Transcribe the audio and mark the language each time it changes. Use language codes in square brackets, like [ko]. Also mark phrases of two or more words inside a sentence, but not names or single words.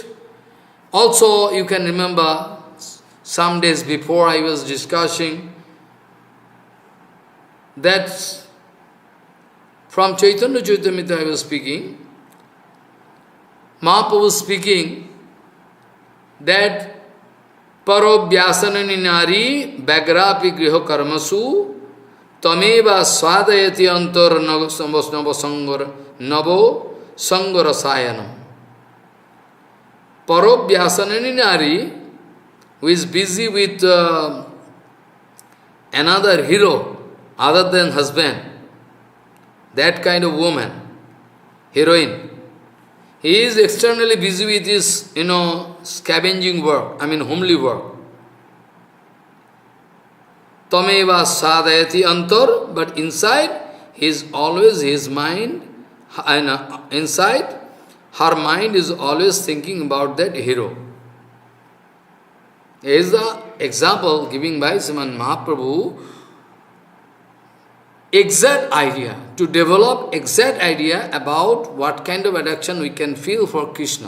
[en] Also, you can remember, some days before I was discussing that from Chaitanya Charitamrita I was speaking, Mahaprabhu was speaking that [sa] परव्यसनिनी नारी व्यग्रापि गृहकर्मसु तमेव स्वादयति अन्तर् नवसङ्गरसायनम्. परव्यसनिनी नारी, [en] who is busy with another hero other than husband, that kind of woman, heroine, he is externally busy with his, scavenging work, homely work. [sa] तमेव स्वादयति अन्तर्, [en] but inside, his mind, inside, her mind is always thinking about that hero. Here is the example given by Sriman Mahaprabhu, to develop exact idea about what kind of attraction we can feel for Krishna.